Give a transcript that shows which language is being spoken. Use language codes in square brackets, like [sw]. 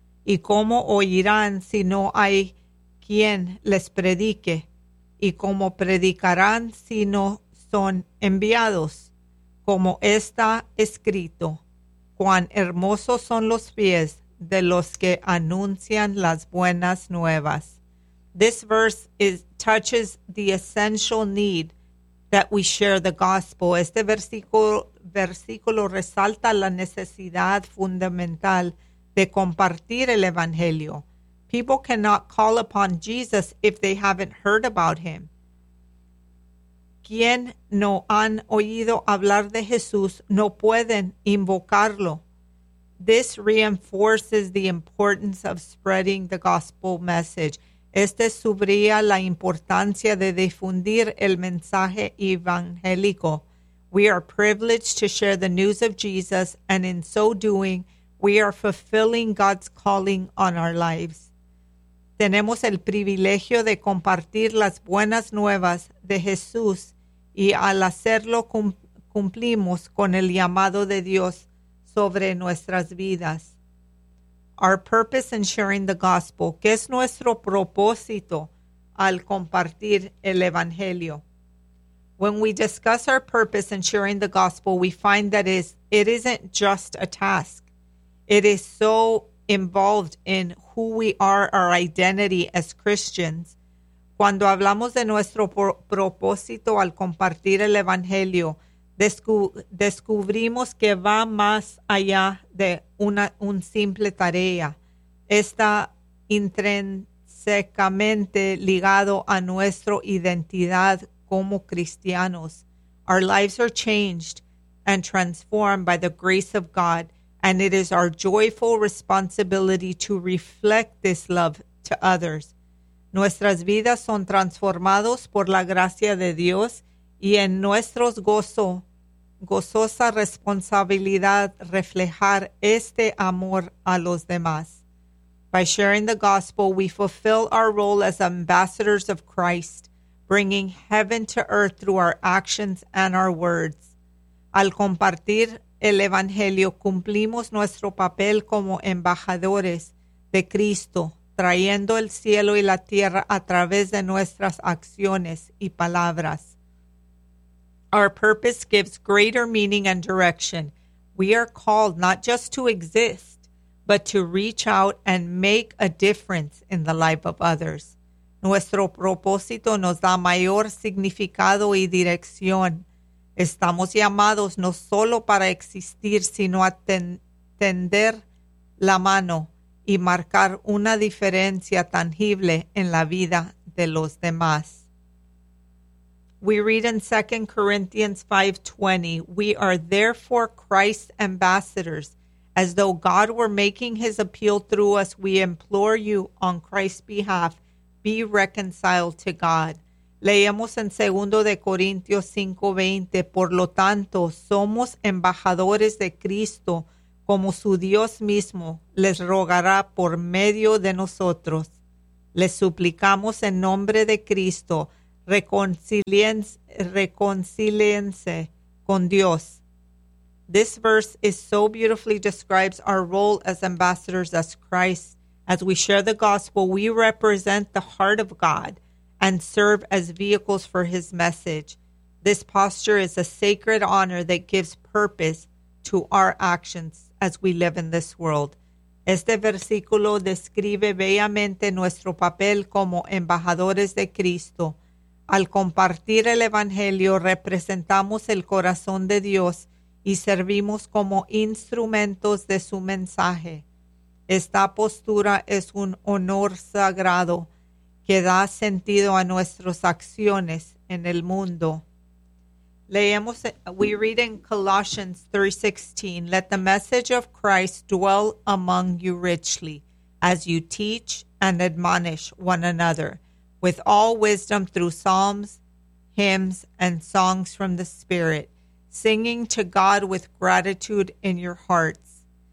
[es] ¿Y cómo oirán si no hay quien les predique? y cómo predicarán si no son enviados. Como está escrito, cuán hermosos son los pies de los que anuncian las buenas nuevas. [en] This verse touches the essential need that we share the gospel. [es] Este versículo resalta la necesidad fundamental de compartir el evangelio. [en] People cannot call upon Jesus if they haven't heard about him. [es] Quien no han oído hablar de Jesús no pueden invocarlo. [en] This reinforces the importance of spreading the gospel message. [es] Este subraya la importancia de difundir el mensaje evangélico. [en] We are privileged to share the news of Jesus, and in so doing, we are fulfilling God's calling on our lives. [es] Tenemos el privilegio de compartir las buenas nuevas de Jesús, y al hacerlo cumplimos con el llamado de Dios sobre nuestras vidas. [en] Our purpose in sharing the gospel. [es] ¿Qué es nuestro propósito al compartir el evangelio? [en] When we discuss our purpose in sharing the gospel, we find that it isn't just a task. It is so involved in who we are, our identity as Christians. [es] Cuando hablamos de nuestro propósito al compartir el evangelio, descubrimos que va más allá de un simple tarea. Está intrínsecamente ligado a nuestra identidad como cristianos. [en] Our lives are changed and transformed by the grace of God, and it is our joyful responsibility to reflect this love to others. [es] Nuestras vidas son transformados por la gracia de Dios, y en nuestros gozosa responsabilidad reflejar este amor a los demás. [en] By sharing the gospel, we fulfill our role as ambassadors of Christ, bringing heaven to earth through our actions and our words. [es] Al compartir el evangelio, cumplimos nuestro papel como embajadores de Cristo, trayendo el cielo y la tierra a través de nuestras acciones y palabras. [en] Our purpose gives greater meaning and direction. We are called not just to exist, but to reach out and make a difference in the life of others. [es] Nuestro propósito nos da mayor significado y dirección. Estamos llamados no solo para existir, sino a tender la mano y marcar una diferencia tangible en la vida de los demás. [en] We read in 2 Corinthians 5:20, we are therefore Christ's ambassadors. As though God were making his appeal through us, we implore you on Christ's behalf, be reconciled to God. [es] Leemos en 2 Corintios 5:20, por lo tanto, somos embajadores de Cristo, como su Dios mismo les rogará por medio de nosotros. Les suplicamos en nombre de Cristo, reconciliense con Dios. [en] This verse is so beautifully describes our role as ambassadors as Christ. As we share the gospel, we represent the heart of God and serve as vehicles for his message. This posture is a sacred honor that gives purpose to our actions as we live in this world. [es] Este versículo describe bellamente nuestro papel como embajadores de Cristo. Al compartir el evangelio, representamos el corazón de Dios y servimos como instrumentos de su mensaje. Esta postura es un honor sagrado que da sentido a nuestras acciones en el mundo. [en] We read in Colossians 3:16, let the message of Christ dwell among you richly as you teach and admonish one another, with all wisdom through psalms, hymns, and songs from the Spirit, singing to God with gratitude in your hearts.